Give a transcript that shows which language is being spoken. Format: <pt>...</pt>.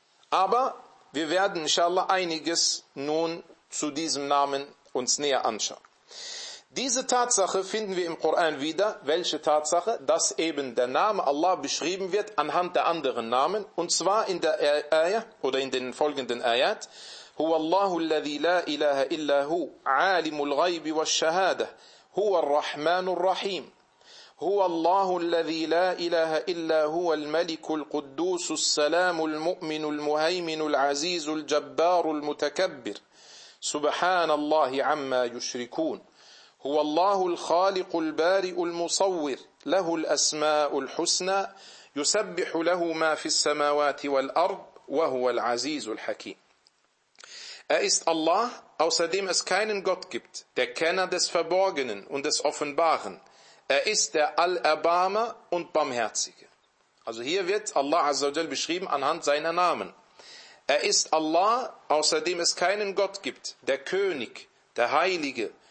<de>Aber wir werden inshallah einiges nun zu diesem Namen uns näher anschauen. Diese Tatsache finden wir im Koran wieder. Welche Tatsache? Dass eben der Name Allah beschrieben wird anhand der anderen Namen. Und zwar in der Ayah oder in den folgenden Ayat.</de> <ar>هو الله الذي لا إله إلا هو عالم الغيب والشهادة هو الرحمن الرحيم هو الله الذي لا إله إلا هو الملك القدوس السلام المؤمن المهيمن العزيز الجبار المتكبر سبحان الله عما يشركون هو الله الخالق البارئ المصور له الأسماء الحسنى يسبح له ما في السماوات والأرض وهو العزيز الحكيم.</ar> <de>Er ist Allah, außerdem es keinen Gott gibt, der Kenner des Verborgenen und des Offenbaren. Er ist der Allerbarmer und Barmherzige. Also hier wird Allah Azza wa Jal beschrieben anhand seiner Namen. Er ist Allah, außerdem es keinen Gott gibt, der König, der Heilige,</de>